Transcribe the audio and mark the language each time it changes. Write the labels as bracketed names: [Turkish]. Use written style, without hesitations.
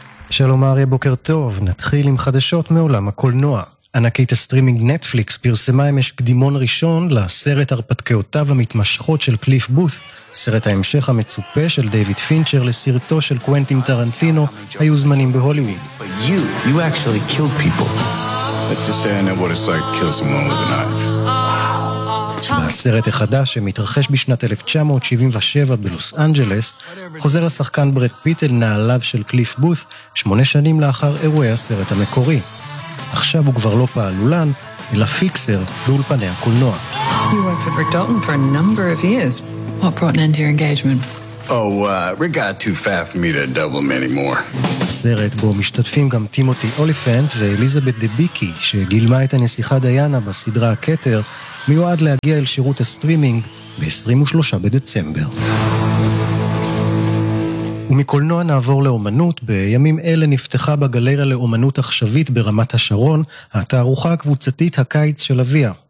[Hebrew] שלום אריה, בוקר טוב. נתחיל עם חדשות מעולם הקולנוע. ענקית הסטרימינג נטפליקס פרסמה אמש קדימון ראשון לסרט הרפתקאותיו המתמשכות של קליף בות', סרט ההמשך המצופה של דיוויד פינצ'ר לסרטו של קוונטין טרנטינו, היו זמנים בהוליווד. [English] You actually killed people. Let's just say I know what it's like to kill someone with a knife. [Hebrew] בסרט החדש שמתרחש בשנת 1977 בלוס אנג'לס, חוזר השחקן ברד פיט אל נעליו של קליף בות', 8 שנים לאחר אירועי הסרט המקורי. עכשיו הוא כבר לא פעלולן, אלא פיקסר באולפני הקולנוע. [English] You worked with Rick Dalton for a number of years. What brought an end to your engagement? Rick got too fat for me to double him anymore. [Hebrew] הסרט בו משתתפים גם טימותי אוליפנט ואליזבת דביקי, שגילמה את הנסיכה דיאנה בסדרה הכתר, מיועד להגיע אל שירות הסטרימינג ב-23 בדצמבר. ומקולנוע נעבור לאומנות, בימים אלה נפתחה בגלריה לאומנות עכשווית ברמת השרון, התערוכה הקבוצתית הקיץ של אביה.